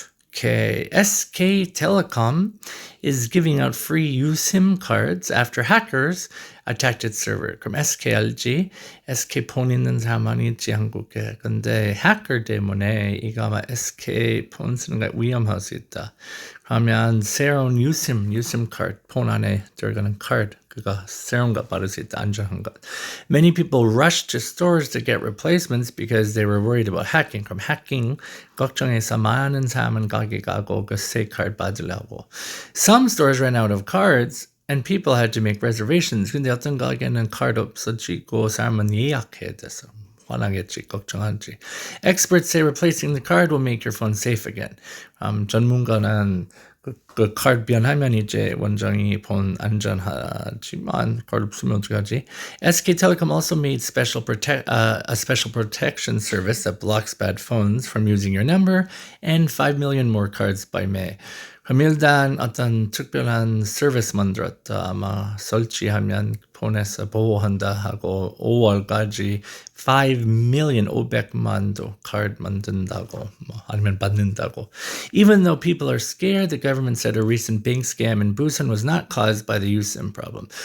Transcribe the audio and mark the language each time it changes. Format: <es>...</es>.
<en>Okay, SK Telecom is giving out free USIM cards after hackers attacked its server.</en> <ko>그럼 SK 알지? SK 폰 있는 사람이 있지 한국에. 근데 해커 때문에 이거 아마 SK 폰 쓰는 게 위험할 수 있다. 그러면 새로운 USIM 카드 폰 안에 들어가는 카드 그거 새로운 거 받을 수 있다. 안전한 것.</ko> <en>Many people rushed to stores to get replacements because they were worried about hacking.</en> <ko>그럼 해킹 걱정해서 많은 사람은 가게 가고 그 새 카드 받으려고.</ko> <en>Some stores ran out of cards and people had to make reservations.</en> <ko>근데 어떤 가게는 카드 없어지고 사람은 예약해야 돼서 화나겠지, 걱정하지.</ko> <en>Experts say replacing the card will make your phone safe again.</en> <ko>전문가는 그 카드 변하면 이제 원장이 폰 안전하지만 카드 없으면 어떡하지?</ko> <en>SK Telecom also made a special protection service that blocks bad phones from using your number and 5 million more cards by May.</en> <ko>그럼 일단 어떤 특별한 서비스 만들었다. 아마 설치하면 폰에서 보호한다 하고 5월까지 5,500,000도 카드 만든다고 아니면 받는다고.</ko> <en>Even though people are scared, the government said a recent bank scam in Busan was not caused by the USIM problem.</en>